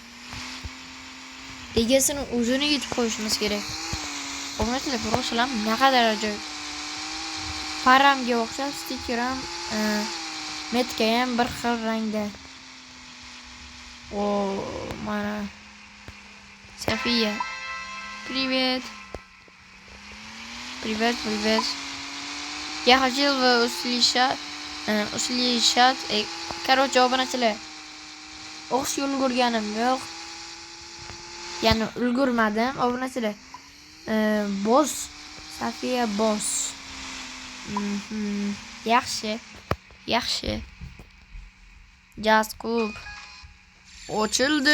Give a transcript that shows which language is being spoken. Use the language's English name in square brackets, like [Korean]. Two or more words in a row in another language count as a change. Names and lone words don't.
[Uzbek] Egasini o'zini yutib qo'yishimiz kerak. Obunachilar ko'rasizlar, naqadar ajoyib. Paramga o'xshab stiker ham, metka ham bir xil rangda. O, mana Sofiya. [Russian] Привет. Привет, привет. Я хотел бы услышать, короче, [Uzbek] obunachilar. O'qish ulgurganim yo'q. Ya'ni ulgurmadim, obunachilar. Boss, Safiya Boss. Yaxshi. Yaxshi. Jazz Club ochildi.